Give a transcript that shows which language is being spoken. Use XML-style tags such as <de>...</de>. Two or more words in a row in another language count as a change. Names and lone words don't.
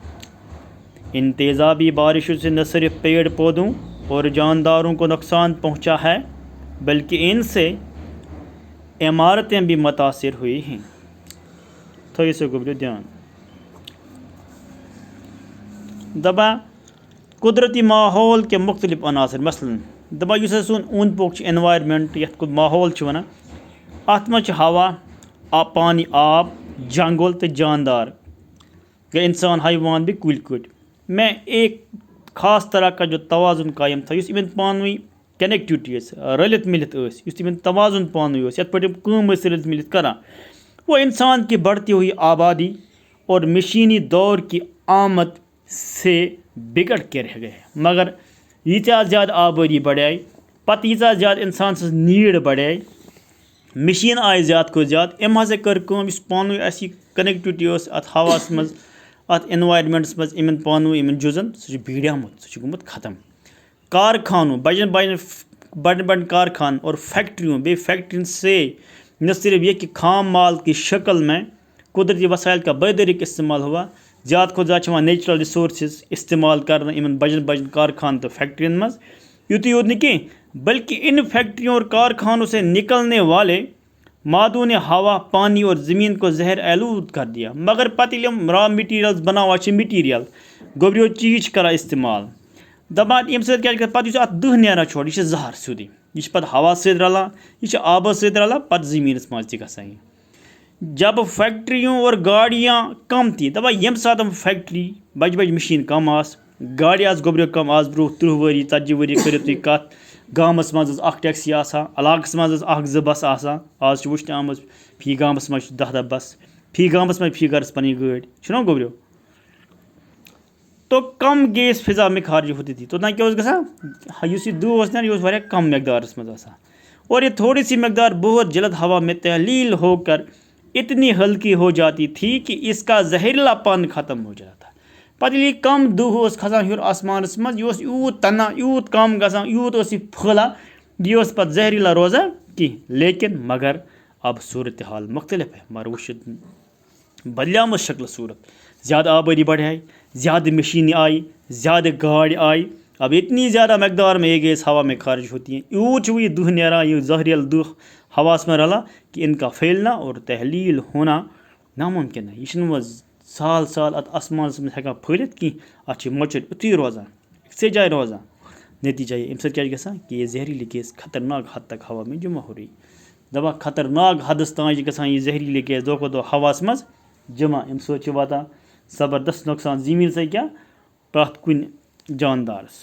<ur>ان تیزابی بارشوں سے نہ صرف پیڑ پودوں اور جانداروں کو نقصان پہنچا ہے بلکہ ان سے عمارتیں بھی متاثر ہوئی ہیں. تھوڑی سے</ur> <ks>گوبریو دھیان دبا</ks> <ur>قدرتی ماحول کے مختلف عناصر مثلاً</ur> <ks>دبا یُس ہسا سون اوٚنٛد پوٚک چھُ انوائرمنٹ یتھ کو ماحول چھِ وَنان اتھ منٛز چھِ ہوا، پانی، آب، جنگل تہٕ جاندار گٔے انسان، حیوان بیٚیہِ کُلۍ کٔٹۍ</ks> <ur>میں ایک خاص طرح کا جو توازن قائم تھا</ur> <ks>یُس یِمن پانہٕ ؤنۍ کنیکٹیوٹی ٲسۍ رٔلِتھ مِلِتھ ٲسۍ یُس تِمن توازن پانہٕ ؤنۍ اوس یتھ پٲٹھۍ یِم کٲم ٲسۍ رٔلِتھ مِلِتھ کران</ks> <ur>وہ انسان کی بڑھتی ہوئی آبادی اور مشینی دور کی آمد سے بگڑ کے رہ گئے.</ur> <ks>مگر ییٖژاہ زیادٕ آبٲدی بڑھے پتہٕ ییٖژاہ زیادٕ انسان سٕنٛز نیٖڈ بڑھے مشیٖن آیہِ زیادٕ کھۄتہٕ زیادٕ أمۍ ہسا کٔر کٲم یُس پانہٕ ؤنۍ اَسہِ یہِ کنیکٹیوٹی ٲس اتھ ہواہس منٛز اتھ انوائرمنٹس منٛز یِمن پانہٕ ؤنۍ یِمن جُزن سُہ چھُ بِگڑیومُت، سُہ چھُ گوٚمُت ختم.</ks> <ur>کارخانوں بڑٮ۪ن کارخانوں اور فیکٹریوں</ur> <ks>بیٚیہِ فیکٹرین</ks> <ur>سے نہ صرف یہ کہ خام مال کی شکل میں قدرتی وسائل کا بے دریغ استعمال ہوا</ur> <ks>زیادٕ کھۄتہٕ زیادٕ چھِ یِوان نیچرل رِسورسز استعمال کرنہٕ یِمن بجن کارخانہٕ تہٕ فیکٹرین منٛز. یُتُے یوت نہٕ کینٛہہ</ks> <ur>بلکہ ان فیکٹریوں اور کارخانوں سے نکلنے والے مادوں نے ہوا، پانی اور زمین کو زہر آلود کر دیا.</ur> <ks>مگر پتہٕ ییٚلہِ یِم را مٹیریلز بناوان چھِ مٹیریل گوبریو چیٖز چھِ کران استعمال دپان ییٚمہِ سۭتۍ کیٛاہ چھِ پتہٕ یُس اتھ دٕہ نیران چھُ یہِ چھُ زہر سیوٚدُے، یہِ چھُ پتہٕ ہوا سۭتۍ رلان، یہِ چھُ آبس سۭتۍ رلان پتہٕ زٔمیٖنس منٛز تہِ گژھان یہِ.</ks> <ur>جب فیکٹریوں اور گاڑیاں کم تھی</ur> <ks>دپان ییٚمہِ ساتہٕ فیکٹری بجہِ مشیٖن کم آسہٕ گاڑِ آسہٕ گوبریو کم آز برونٛہہ 30 ؤری 40 ؤری کٔرِو تُہۍ کتھ گامس منٛز ٲس اکھ ٹیکسی آسان، علاقس منٛز ٲس 1-2 بس آسان. آز چھِ وٕچھنہٕ آمٕژ فی گامس منٛز چھِ 10 بس، فی گامس منٛز فی گرس پنٕنۍ گٲڑۍ چھُنہ گوبریو.</ks> <ur>تو کم گیس فضا میں خارج ہوتی تھی</ur> <ks>توٚتام کیٛاہ اوس گژھان یُس یہِ دٕہ اوس نیران یہِ اوس واریاہ کم مقدارس منٛز آسان</ks> <ur>اور یہ تھوڑی سی مقدار بہت جلد ہوا میں تحلیل ہو کر اتنی ہلکی ہو جاتی تھی کہ اس کا زہریلا پن ختم ہو جاتا تھا.</ur> <ks>پتہٕ ییٚلہِ یہِ کم دٕہ اوس کھسان ہیوٚر آسمانس منٛز یہِ اوس یوٗت تنان یوٗت کم گژھان یوٗت اوس یہِ پھٔہلان یہِ اوس پتہٕ زہریلا روزان کینٛہہ.</ks> <ur>لیکن مگر اب صورتحال مختلف ہے.</ur> <ks>مگر وۄنۍ چھِ بدلیمٕژ شکلہٕ صوٗرت.</ks> <ur>زیادہ آبادی بڑھے, زیادہ مشینیں آئی, زیادہ گاڑی آئی. اب اتنی زیادہ مقدار میں یہ گیس ہوا میں خارج ہوتی ہیں,</ur> <ks>یوت یہ دہ نیران, یہ زہریل دہ ہواس میں رلا</ks> <ur>کہ ان کا پھیلنا اور تحلیل ہونا ناممکن ہے.</ur> <ks>یہ چھُنہٕ سال سال ات آسمانس منٛز ہٮ۪کان پھٔہلِتھ کینٛہہ, اتھ چھِ مۄچر یُتُے روزان, أکسٕے جایہِ روزان.</ks> <ur>نتیجہ یہ</ur> <ks>امہِ سۭتۍ کیٛاہ چھُ گژھان</ks> <ur>کہ یہ زہریلی گیس خطرناک حد تک ہوا میں جمع ہو رہی,</ur> <ks>دپان خطرناک حدس تام چھِ گژھان یہ زہریلی گیس دۄہ کھۄتہٕ دۄہ ہواس منٛز جمع. امہِ سۭتۍ چھُ واتان زبردست نۄقصان زٔمیٖن سۭتۍ کیٛاہ پرٛٮ۪تھ کُنہِ جاندارس.</ks>